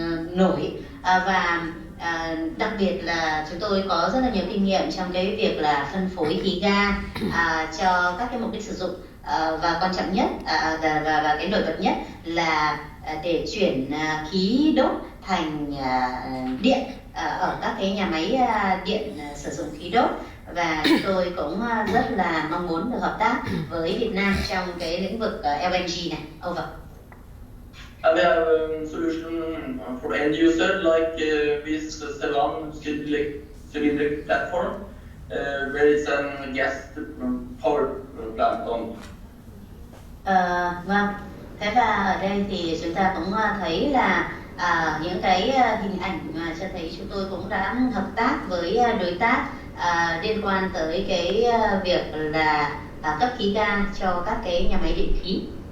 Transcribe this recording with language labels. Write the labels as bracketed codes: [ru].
[vi] nổi, và đặc biệt là chúng tôi có rất là nhiều kinh nghiệm trong cái việc là phân phối khí ga cho các cái mục đích sử dụng, và quan trọng nhất và cái nổi bật nhất là để chuyển khí đốt thành điện ở các cái nhà máy điện sử dụng khí đốt. Và chúng tôi cũng rất là mong muốn được hợp tác với Việt Nam trong cái lĩnh vực LNG này. [en] Over. And we have a solution for end user like this Ceylon cylindrical platform, where it's a gas power plant on. [vi] Vâng. Thế và ở đây thì chúng ta cũng thấy là những cái hình ảnh mà cho thấy chúng tôi cũng đã hợp tác với đối tác liên quan tới cái việc là cấp khí ga cho các cái nhà máy điện khí.